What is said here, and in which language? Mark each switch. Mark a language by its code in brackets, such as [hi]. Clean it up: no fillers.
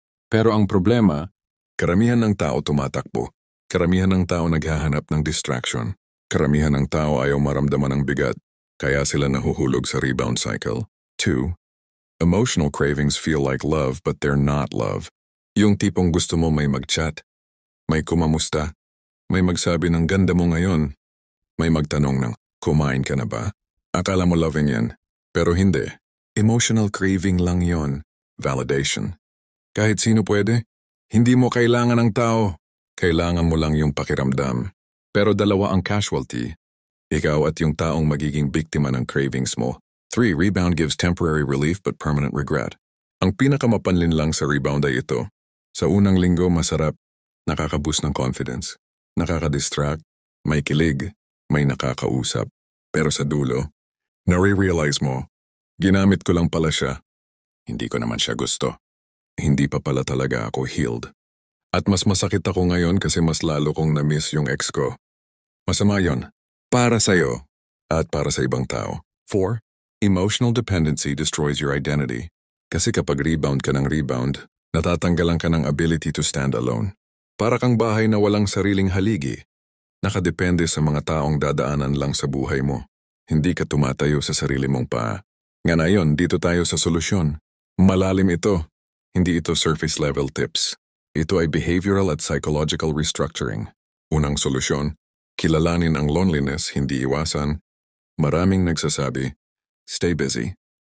[tl] Pero ang problema, karamihan ng tao tumatakbo. Karamihan ng tao naghahanap ng distraction. Karamihan ng tao ayaw maramdaman ng bigat, kaya sila nahuhulog sa rebound cycle. 2. [en] Emotional cravings feel like love but they're not love. [tl] Yung tipong gusto mo may mag-chat, may kumamusta, may magsabi ng ganda mo ngayon, may magtanong ng kumain ka na ba? Akala mo loving yan, pero hindi. Emotional craving lang yon, validation. Kahit sino pwede, hindi mo kailangan ng tao, kailangan mo lang yung pakiramdam. Pero dalawa ang casualty, ikaw at yung taong magiging biktima ng cravings mo. 3. [en] Rebound gives temporary relief but permanent regret. [tl] Ang pinakamapanlin lang sa rebound ay ito. Sa unang linggo masarap, nakaka-boost ng confidence, nakaka-distract, may kilig, may nakakausap. Pero sa dulo, nare-realize mo, ginamit ko lang pala siya. Hindi ko naman siya gusto. Hindi pa pala talaga ako healed. At mas masakit ako ngayon kasi mas lalo kong na-miss yung ex ko. Masama yon, para sa'yo at para sa ibang tao. 4. [en] Emotional dependency destroys your identity. [tl] Kasi kapag rebound ka ng rebound, natatanggalan ka ng [en] ability to stand alone. [tl] Para kang bahay na walang sariling haligi. Nakadepende sa mga taong dadaanan lang sa buhay mo. Hindi ka tumatayo sa sarili mong paa. Nga na yun, dito tayo sa solusyon. Malalim ito. Hindi ito surface-level tips. Ito ay behavioral at psychological restructuring. Unang solusyon, kilalanin ang loneliness, hindi iwasan. Maraming nagsasabi, [en] stay busy.